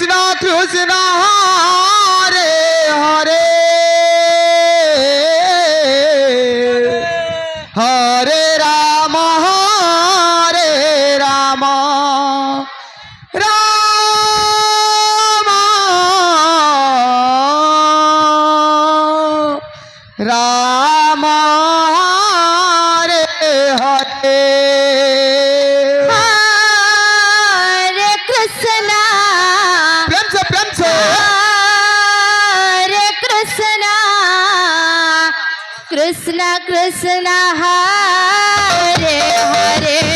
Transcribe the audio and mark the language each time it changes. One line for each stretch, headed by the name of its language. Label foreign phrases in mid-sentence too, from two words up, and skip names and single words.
Bangla: কৃষ্ণ হরে হরে হরে রাম রাম রাম রে হরে
Hindi: हरे कृष्णा प्रेम से हरे कृष्णा कृष्णा कृष्णा हरे हरे